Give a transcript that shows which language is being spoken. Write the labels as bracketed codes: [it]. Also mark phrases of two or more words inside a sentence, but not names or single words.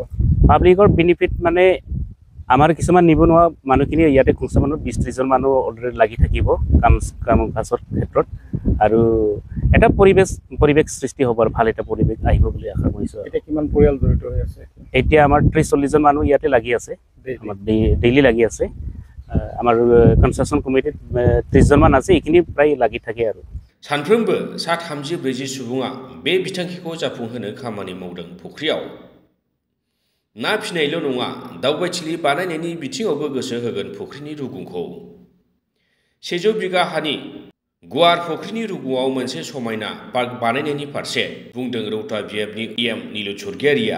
[as] পাব্লিকৰ বেনিফিট মানে আমাৰ কিছুমান নিবনুৱা মানুহখিনি ইয়াতে খুচৰা মানুহ 20-30 জন মানুহ অলৰেডি লাগি থাকিব কাম কাজৰ ক্ষেত্ৰত, আৰু এটা পৰিৱেশ সৃষ্টি হ'ব আৰু ভাল এটা পৰিৱেশ আহিব বুলি আশা কৰিছোঁ। এতিয়া কিমান পৰিয়াল জড়িত হৈ আছে? এতিয়া আমাৰ 30-40 জন মানুহ ইয়াতে লাগি আছে, আমাৰ ডেইলি লাগি আছে। আমাৰ কনষ্ট্ৰাকশ্যন কমিটিত 30 জনমান আছে, এইখিনি প্ৰায় লাগি থাকে আৰু। [brx] सानफ्रोमबो 30-40 सुबुङा बे बिथांखिखौ जाफुंहोनो खामानि मावदों। फुख्रियाव ना फिनायल' नङा, दावबायथिलि बानायनायनि बिथिङावबो गोसो होगोन फुख्रिनि रुगुंखौ। 100 बिगा हानि गुवार फुख्रिनि रुगुङाव मोनसे समायना पार्क बानायनायनि फारसे बुंदों रौता बिएफनि EM नीलु स्वर्गियारिया।